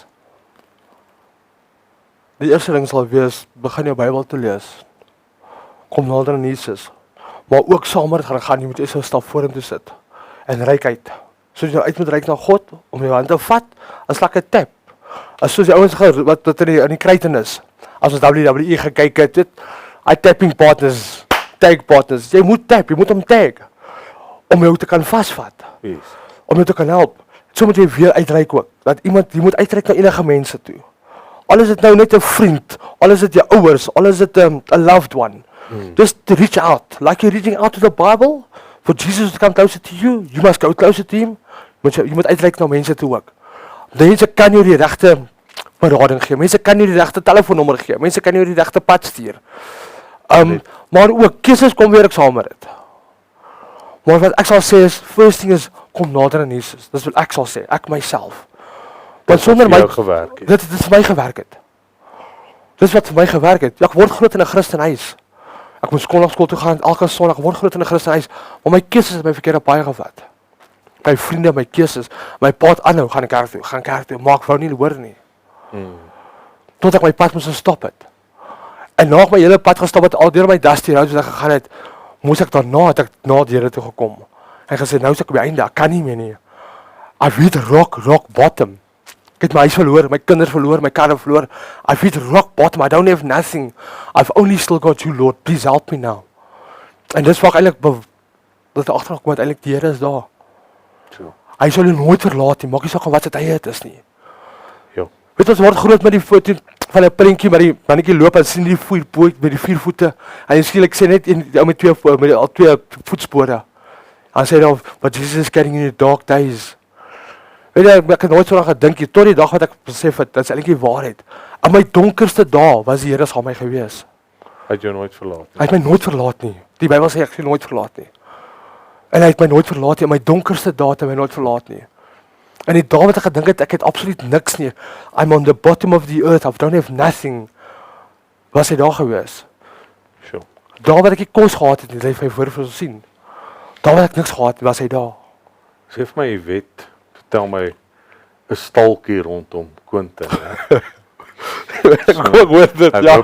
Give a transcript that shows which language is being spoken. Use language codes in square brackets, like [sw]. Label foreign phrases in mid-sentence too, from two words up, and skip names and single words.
[af] Die eerste ding sal wees, begin jou Bybel te lees. kom nader aan Jesus. Maar ook saam met gaan, jy moet eers 'n stap voor hom toe sit. En reik uit. Soos jy uit moet reik na God, om jou hand te vat, as like 'n tap. As soos die ouens wat in die kruiten is. As ons WWE gekyk het, hy [en] tapping partners, tag partners. [af] Jy moet tap, jy moet hom tag. Om jou te kan vasvat. Yes. Om jou te kan help. So moet jy weer uitreik ook. Dat jy moet uitreik na enige mense toe. Al is dit nou net 'n vriend, al is dit jou ouers, al is dit 'n [en] loved one. Just to reach out. Like you're reaching out to the Bible, for Jesus to come closer to you, you must go closer to him. [af] Jy moet uitreik na mense toe ook. Mense kan jou die regte berading gee. Mense kan jou die regte telefoonnommer gee. Mense kan jou die regte pad stuur. Maar ook keuses kom weer ek saam met dit. Maar wat ek sal sê is, [en] first thing is, [af] kom nader aan Jesus. Dis wat ek sal sê, ek myself. Want sonder my gewerk het. Dit vir my gewerk het. Dis wat vir my gewerk het. Ja, ek word groot in 'n Christenhuis. Ek moet skool toe gaan elke Sondag, ek word groot in 'n Christenhuis, maar my keuses het my verkeerde paai gevat. My vriende, my keuses, my pad aanhou, gaan kerk toe, maar ek wou nie hoor nie. Tot ek my pad moes stop het. En na ek my hele pad gestap het, al deur my [en] dusty roads [af] wat ek gegaan het, moes ek daarna, het ek na die Here toe gekom. En gesê, nou is ek op die einde, ek kan nie meer nie. [en] I've hit rock bottom. [af] Ek het my huis verloor, my kinders verloor, my karre verloor. [en] I've hit rock bottom, I don't have nothing. I've only still got you, Lord, please help me now. [af] En dis waar ek eintlik, dat agtergekom het, eintlik die Here is daar. So. Hy sal jou nooit verlaat nie, maak nie saak wat se tye dit is nie. Ja. Weet ons word groot met die foto van 'n prentjie maar die mannetjie loop en sien die voet met die 4 voete. En skielik sê net ou met 2 voetspore. Dan sê hy dan, [en] but Jesus is carrying in the dark days. [af] Weet jy, ek het nooit so lank gedink tot die dag wat ek besef het, dit is eintlik die waarheid. In my donkerste dae was die Here saam met my gewees. Hy het jou nooit verlaat nie. Hy het my nooit verlaat nie. Die Bybel sê ek sal nooit verlaat nie. En hy het my nooit verlaat nie, in my donkerste dae het hy my nooit verlaat nie. En die dae wat ek gedink het, ek het absoluut niks nie. [en] I'm on the bottom of the earth, I don't have nothing. [af] Was hy daar gewees? Sure. Daar wat ek nie kos gehad het, het hy vir my voorsien. Daar wat ek niks gehad het, was hy daar. Sê vir my, jy weet, vertel my 'n stalkie rondom Quentin. Ek hoor dit, ja.